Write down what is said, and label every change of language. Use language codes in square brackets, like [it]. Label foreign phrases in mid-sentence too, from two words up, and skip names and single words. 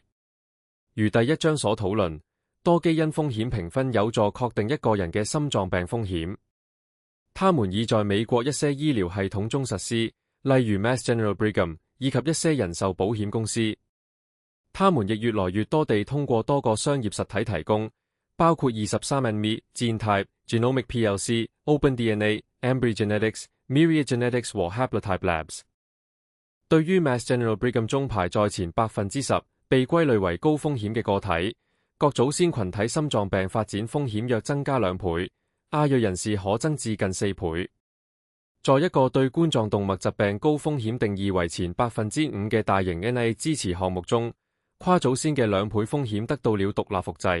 [yue] 如第一章所討論，多基因風險評分有助確定一個人嘅心臟病風險。他們已在美國一些醫療系統中實施，例如 Mass General Brigham 以及一些人壽保險公司。他們亦越來越多地通過多個商業實體提供，包括 23andMe、Genotype、Genomic PLC、OpenDNA、Ambry Genetics、Myriad Genetics 和 Haplotype Labs。對於 Mass General Brigham 中排在前10%被歸類為高風險嘅個體，各祖先群體心臟病發展風險約增加2倍，亞裔人士可增至近4倍。在一個對冠狀動脈疾病高風險定義為前5%嘅大型 NIH 支持項目中，跨祖先嘅2倍風險得到了獨立複製。